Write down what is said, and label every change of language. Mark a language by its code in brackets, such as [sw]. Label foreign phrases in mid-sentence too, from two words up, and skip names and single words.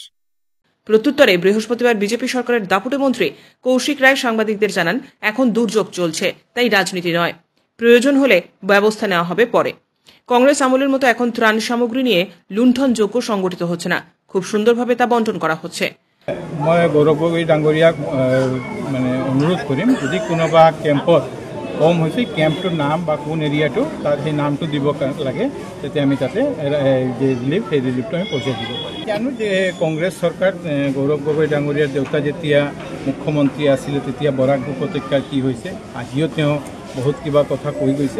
[bn] প্রত্যুত্তরে বৃহস্পতিবার বিজেপি সরকারের দাপুটে মন্ত্রী কৌশিক রায় সাংবাদিকদের জানান, এখন দুর্যোগ চলছে, তাই রাজনীতি নয়, প্রয়োজন হলে ব্যবস্থা নেওয়া হবে পরে। কংগ্রেস আমলের মতো এখন ত্রাণ সামগ্রী নিয়ে লুণ্ঠনযোগ্য সংগঠিত হচ্ছে না, খুব সুন্দরভাবে তা বন্টন করা হচ্ছে। [as] মই গৌৰৱ গগৈ ডাঙৰীয়াক মানে অনুৰোধ কৰিম, যদি কোনোবা কেম্পত কম হৈছে, কেম্পটোৰ নাম বা কোন এৰিয়াটো তাত সেই নামটো দিব লাগে, তেতিয়া আমি তাতে যে ৰিলিফ, সেই ৰিলিফটো আমি পঠিয়াই দিব পাৰিম। জানো যে কংগ্ৰেছ চৰকাৰ গৌৰৱ গগৈ ডাঙৰীয়াৰ দেউতা যেতিয়া মুখ্যমন্ত্ৰী আছিলে, তেতিয়া বৰাক উপত্যকাৰ কি হৈছে, আজিও তেওঁ বহুত কিবা কথা কৈ গৈছে।